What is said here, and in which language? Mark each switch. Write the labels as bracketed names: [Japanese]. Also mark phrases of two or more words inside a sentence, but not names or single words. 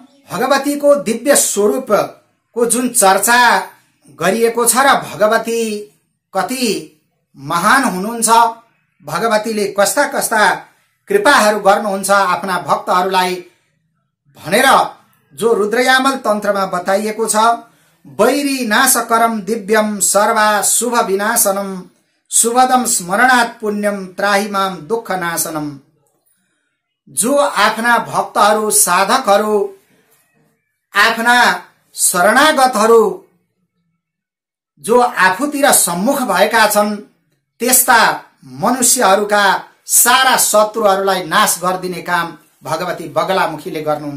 [Nepali] भगवतीको दिव्य स्वरूपको जुन चर्चा गरिएको छ र भगवती कति महान हुनुहुन्छ, भगवतीले कस्ता कस्ता कृपाहरू गर्नुहुन्छ आफ्ना भक्तहरूलाई भनेर जो रुद्रयामल तन्त्रमा बताइएको छ। [Sanskrit] वैरी नाशकरम दिव्यम सर्वा शुभ विनाशनम शुभदम स्मरणात् पुण्यम त्राहिमाम दुःख नाशनम। [Nepali] जो आफ्ना भक्तहरू, साधकहरू, आफ्ना शरणागतहरू जो आफूतिर सम्मुख भएका छन् त्यस्ता मनुष्यहरूका सारा शत्रुहरूलाई नाश गरिदिने काम भगवती बगलामुखीले गर्नुहुन्छ।